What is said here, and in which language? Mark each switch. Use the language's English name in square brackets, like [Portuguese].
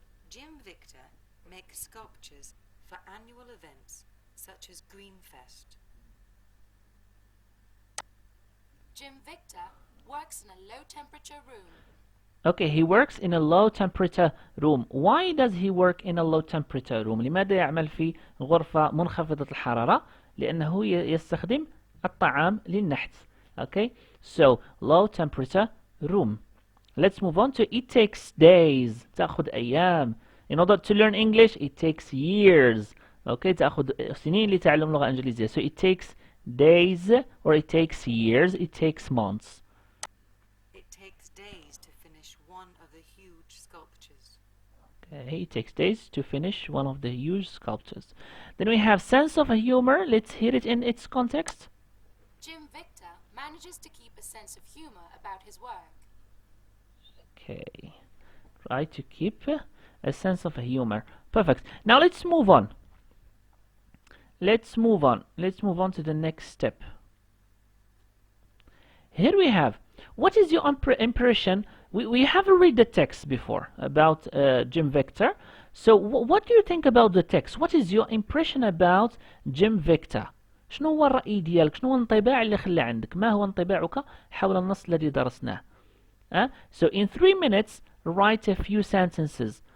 [English] Jim Victor makes sculptures for annual events such as Greenfest. Jim Victor works in a low-temperature room. Okay, he works in a low temperature room. Why does he work in a low temperature room? [Arabic] لماذا يعمل في غرفة منخفضة الحرارة؟ لأنه يستخدم الطعام للنحت. [English] Okay, so low temperature room. Let's move on to it takes days. [Arabic] تأخذ أيام. [English] In order to learn English, it takes years. Okay, [Arabic] تأخذ سنين لتعلم لغة إنجليزية. [English] So it takes days or it takes years. It takes months. It takes days to finish one of the huge sculptures. Okay, it takes days to finish one of the huge sculptures. Then we have sense of humor. Let's hear it in its context. Jim Victor manages to keep a sense of humor about his work. Okay, try to keep a sense of humor. Perfect. Now let's move on. Let's move on to the next step. Here we have, what is your impression? We have read the text before about Jim Victor. So what do you think about the text? What is your impression about Jim Victor? [Arabic] شنو هو الرأي ديالك؟ شنو هو الانطباع اللي خلى عندك؟ ما هو انطباعك حول النص الذي درسناه؟ [English] So in 3 minutes write a few sentences.